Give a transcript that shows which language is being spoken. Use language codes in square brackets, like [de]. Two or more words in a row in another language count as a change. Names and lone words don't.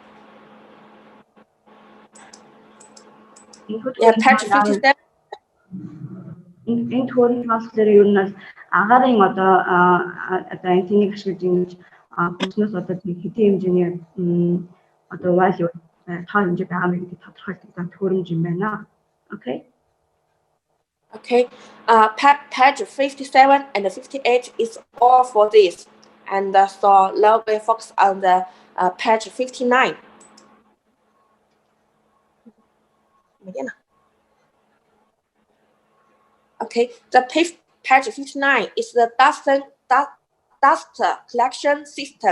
[en] Yeah, patch 57. [mn] Энэ төхөөрөмж болохоор ер нь агарын одоо антенныг ашиглаж ингэж хүчнээс одоо хэдийн хэмжээний одоо value тоо хэмжээ байгаа юм гэдгийг тодорхойлдог төхөөрөмж юм байна. [en] Okay. Okay. Patch 57 and 58 is all for this, and so now we focus on the patch 59. Okay, the patch 59 is the dust collection system.